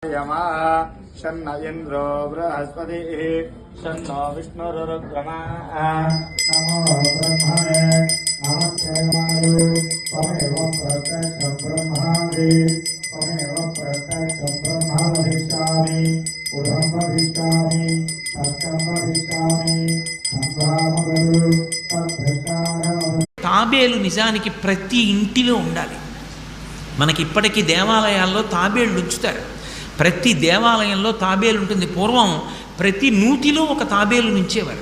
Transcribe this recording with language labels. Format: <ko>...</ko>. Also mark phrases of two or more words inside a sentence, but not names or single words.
<sa>यमा शन्न इंद्रो बृहस्पतिः शन्नो विष्णुरुक्रमा नमो ब्रह्मणे नमस्ते वायु त्वमेव प्रत्यक्षं ब्रह्मादि त्वमेव प्रत्यक्षं ब्रह्मावधिष्ठामि उदं वधिष्ठामि सत्यं वधिष्ठामि</sa> <te>సంభామగలు సత్ప్రకారం. తాబేలు నిజానికి ప్రతి ఇంటిలో ఉండాలి. మనకి ఇప్పటికీ దేవాలయాల్లో తాబేళ్ళు ఉంచుతారు. ప్రతి దేవాలయంలో తాబేలు ఉంటుంది. పూర్వం ప్రతి నూతిలో ఒక తాబేలు నుంచేవారు.</te>